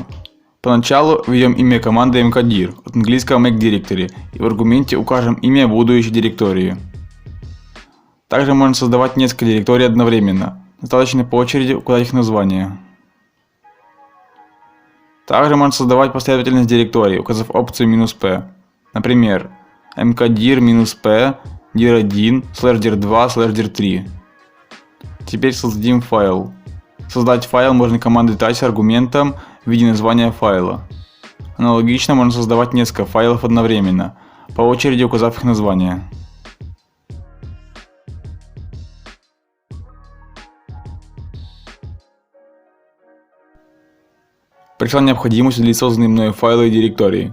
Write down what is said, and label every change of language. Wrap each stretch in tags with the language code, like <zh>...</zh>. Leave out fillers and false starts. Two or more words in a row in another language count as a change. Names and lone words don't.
<ru>Поначалу введем имя команды mkdir, от английского</ru> <en>make directory,</en> <ru>и в аргументе укажем имя будущей директории. Также можно создавать несколько директорий одновременно, достаточно по очереди указать их название. Также можно создавать последовательность директорий, указав опцию "-p. Например, mkdir-p dir1/dir2/dir3. Теперь создадим файл. Создать файл можно командой touch с аргументом в виде названия файла. Аналогично можно создавать несколько файлов одновременно, по очереди указав их название. Пришла необходимость удалить созданные мною файлы и директории.</ru>